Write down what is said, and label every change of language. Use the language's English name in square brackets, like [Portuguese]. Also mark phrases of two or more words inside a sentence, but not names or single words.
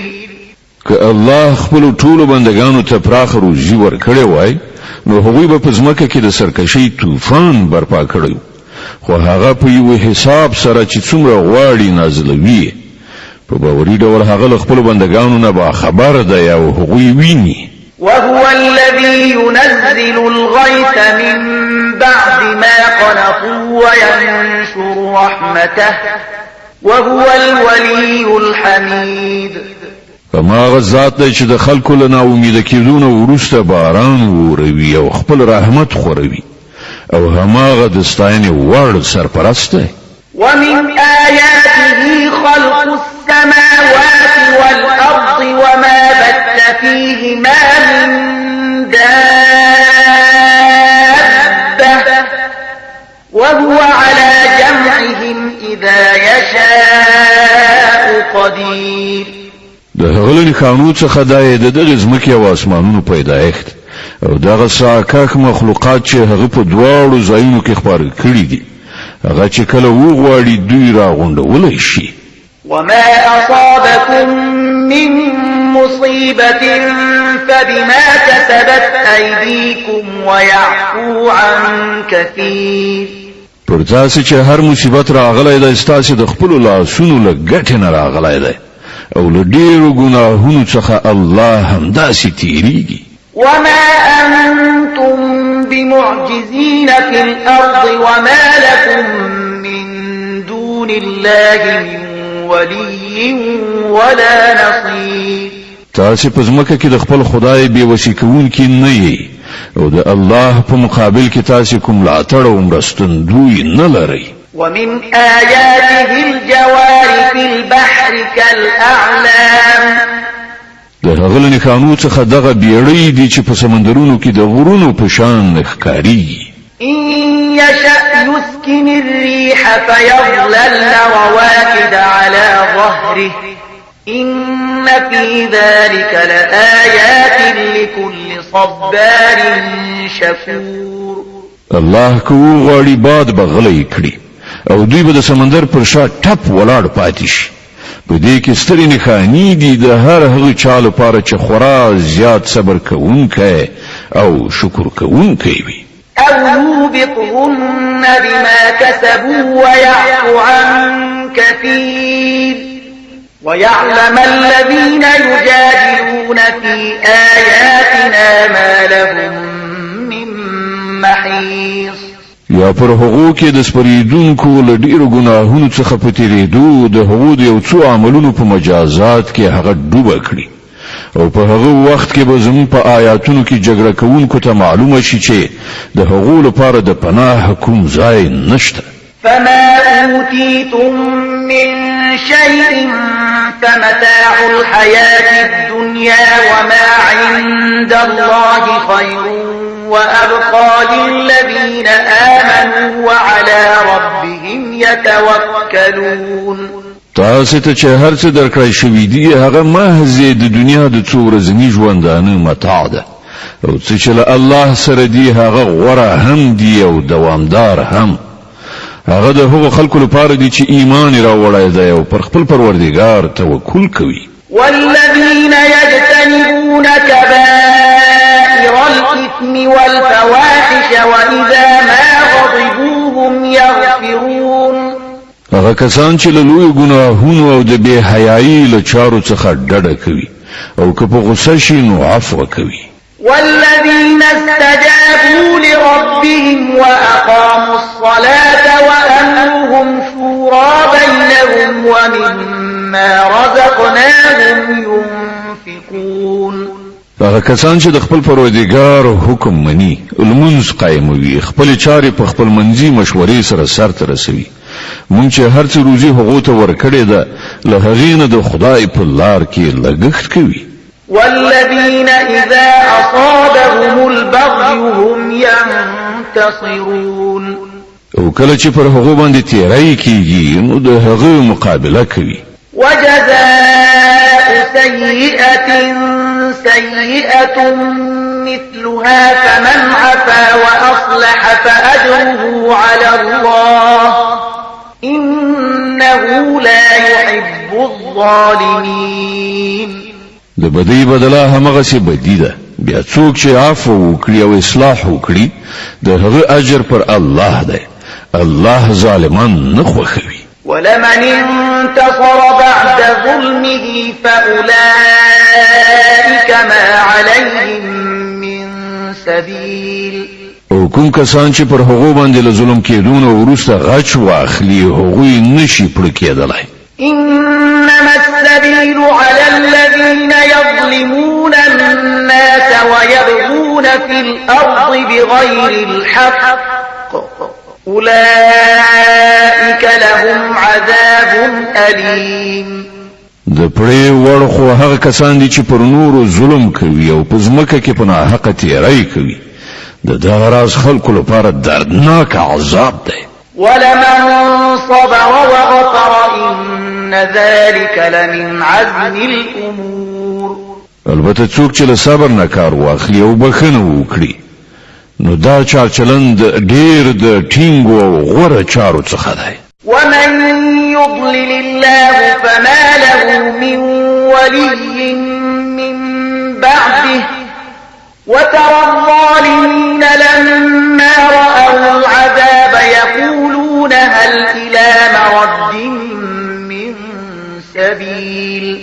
[Pashto] که الله خپل ټول بندگانو ته پراخ روزي ورکړي وای نو هغوی به په ځمکه کې د سرکشي طوفان برپا کړی، خو هغه په یو حساب سره چې څومره غواړي نازلوي. په باوري ډول هغه له خپل بندگانو نه با خبر دی او هغوی ویني. [Arabic] وهو الذي ينزل الغيث من بعد ما قنطوا وينشر رحمته وهو الولي الحميد. [Pashto] فما غزات دی چې د خلکو له ناامید کېدو نه وروسته باران وروي او خپل رحمت خوروي او هماغه د ستاینې وړ سرپرست دی. [Arabic] ومن آياته خلق السماوات والأرض وما بث فيهما من دابة وهو على جمعهم إذا يشاء قدير. [Pashto] د هغه له قانون څخه د دغه ځمکې او اسمانونو پیدایښت او دغه ساکاک مخلوقات چې هغه په دواړو ځایونو کې خبر کړی دي، هغه چې کله وغواړي دوی راغونډولی شي. [Arabic] وما أصابكم من مصيبة فبما كسبت أيديكم ويعفو عن كثير. [Pashto] پر تاسو چې هر مصیبت راغلی دی ستاسو د خپل لاسونو له ګټې نه راغلی دی او له ډیرو ګناهونو څخه الله همداسې تیریږي. [Arabic] وما أنتم بمعجزين في الأرض وما لكم من دون الله من ولي ولا نصير. [Pashto] تاسو په ځمکه کې د خپل خدای بې وسې کوونکي نه یې او د الله په مقابل کې تاسو کوم ملاتړ او مرستندوی نه لرئ. [Arabic] ومن آياته الجوار في البحر كالأعلام. [Pashto] د هغه له نښانو څخه دغه بیړۍ دي چې په سمندرونو کې د غرونو په شان ښکارېږي. [Arabic] إن يشأ يسكن الريح فيظللن رواكد على ظهره إن في ذلك لآيات لكل صبار شكور. [Pashto] الله کو غړي باد بغلې کړی او دوی به د سمندر پر شا ټپ ولاړ پاتې شي. په دې کې سترې نښانې دي د هر هغه چا لپاره چې خورا زیات صبر کوونکی او شکر کوونکی وي. [Arabic] أو يوبقهن بما كسبوا ويعفو عن كثير ويعلم الذين يجادلون في آياتنا ما لهم من محيص. [Pashto] یا پر هغو کې د سپریدونکو له ډیرو ګناهونو څخه په تیریدو د هغو د یو څو عملونو په مجازات کې هغه ډوبه کړي او په هغه وخت کې به زموږ په آیاتونو کې جګړه کوونکو ته معلومه شي چې د هغو لپاره د پناه کوم ځای نشته. [Arabic] فما أوتيتم من شيء فمتاع الحياة الدنيا وما عند الله خير وأبقى للذين آمنوا وعلى ربهم يتوكلون. [Pashto] تاسو ته چې هر څه درکړی شوی دی هغه محض د دنیا د څو ورځني ژوندانه متاع ده او چې له الله سره دی هغه غوره هم دی او دوامدار هم. هغه د هغو خلکو لپاره دی چې ایمان راوړی دی او پر خپل پروردګار توکل کوي. [Arabic] والذين يجتنبون كبائر الإثم والفواحش وإذا ما غضبوا هم يغفرون. [Pashto] هغه کسان چې له لوی ګناهونو او د بے حیايي له چارو څخه ډډه کوي او که په غصه شي نو عفو کوي. [Arabic] والذين استجابوا لربهم وأقاموا الصلاة وأمرهم شورى بينهم ومما رزقناهم ينفقون. [Pashto] هغه کسان چې د خپل پروردګار حکم مني لمونځ قایموي خپل چارې په خپل منځي مشورې سره سرته رسوي. مونږ چې هر څه روزي هغه ته ورکړې ده له هغې نه د خدای په لار کې لګښت کوي. [Arabic] والذين إذا أصابهم البغي هم ينتصرون. [Pashto] او کله چې پر هغه باندې تیرای کیږي نو د هغه مقابله کوي. [Arabic] وجزاء سيئة سيئة مثلها فمن عفا وأصلح فأجره على الله إنه لا يحب الظالمين. [Pashto] د بدی بدلا همغه څه بدی ده بیا څوک چې عفو وکړي او اصلاح وکړي د هغه اجر پر الله ده. الله ظالمان نه خوښوي. [Arabic] ولمن انتصر بعد ظلمه فأولئك ما عليهم من سبيل. [Pashto] او کوم کسان چې پر هغه باندې له ظلم کېدون او وروسته غچ واخلي هغه نشي پړ کېدلای. [Arabic] إنما السبيل على الذين يظلمون الناس ويبغون في الأرض بغير الحق أولئك لهم عذاب أليم. [Pashto] د پړې وړ خو هغه کسان دي چې پر نورو ظلم کوي او په ځمکه کې په ناحقه تیری کوي. د دغه راز خلکو لپاره دردناک عذاب دی. [Arabic] ولمن صبر وغفر إن ذلك لمن عزم الأمور. [Pashto] البته څوک چې له صبر نه کار واخلي او بخنه وکړي نو دا چار چلند ډیر د ټینګو او غوره چارو څخه دی. [Arabic] ومن يضلل الله فما له من ولي من بعده وترى الظالمين لما رأوا العذاب يقولون هل إلى مرد من سبيل.